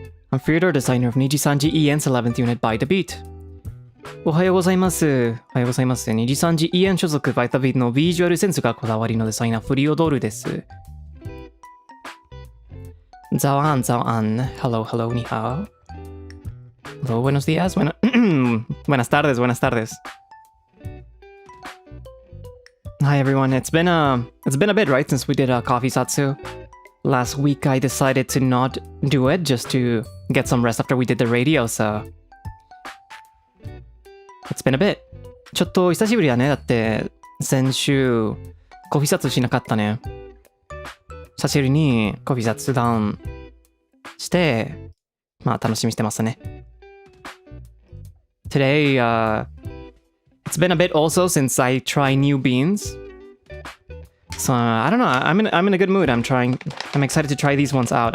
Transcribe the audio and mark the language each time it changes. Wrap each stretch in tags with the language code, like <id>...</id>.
<en>I'm Freodore, designer of NIJISANJI EN's 11th unit by the beat.</en> <ja>おはようございます。 NIJISANJI EN 所属バイタビートのビジュアルセンスがこだわりのデザイナーフリオドールです。</ja> <zh>早安。</zh> <en>Hello,</en> <zh>にhao.</zh> <es>Hello, buenos días. Buenas tardes.</es> <en>Hi everyone. It's been a bit, right, since we did a coffee Zatsu. Last week I decided to not do it just to get some rest after we did the radio, so it's been a bit.</en> <ja>ちょっと久しぶりだね。だって先週コーヒーZatsuしなかったね。久しぶりにコーヒー雑談してまあ楽しみしてますね。</ja> <en>Today, it's been a bit also since I try new beans. So I don't know. I'm in a good mood. I'm excited to try these ones out.</en>